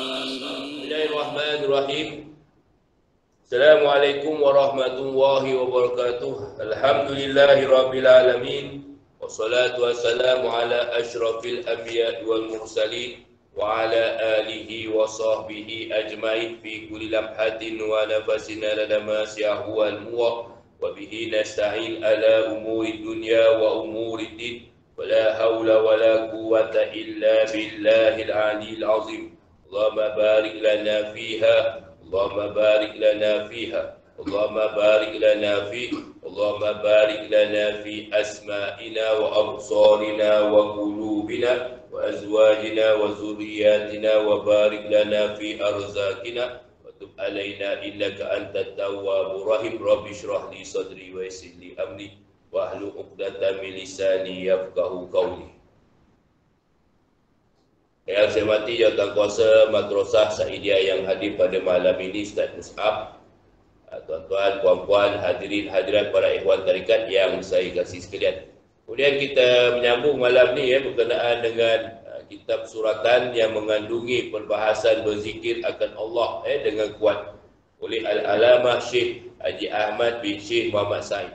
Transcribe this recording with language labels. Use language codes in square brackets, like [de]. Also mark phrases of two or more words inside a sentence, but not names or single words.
[ar] بسم الله الرحمن الرحيم. السلام عليكم ورحمة الله وبركاته. الحمد لله رب العالمين. والصلاة والسلام على أشرف الأنبياء والمرسلين وعلى آله وصحبه أجمعين في كل لمحة ونفس على ما شاءه والموق وبه نستعين على أمور دنيا وأمور دين ولا حول ولا قوة إلا بالله العلي العظيم. اللهم بارك لنا فيها، اللهم بارك لنا فيها، اللهم بارك لنا في، اللهم بارك لنا في أسماعنا وأبصارنا وقلوبنا وأزواجنا وذرياتنا وبارك لنا في أرزاقنا وتب علينا إنك أنت التواب الرحيم. رب اشرح لي صدري ويسر لي أمري واحلل عقدة من لساني يفقهوا قولي. [ms] Yang saya hormati Jawatankuasa Madrasah Saidiyah yang hadir pada malam ini, Ustaz Mus'ab, tuan-tuan, puan-puan, hadirin, hadirat, para ikhwan tarikat yang saya kasih sekalian. Kemudian kita menyambung malam ni berkenaan dengan kitab suratan yang mengandungi perbahasan berzikir akan Allah dengan kuat oleh Al-Alamah Syekh Haji Ahmad bin Syekh Muhammad Said.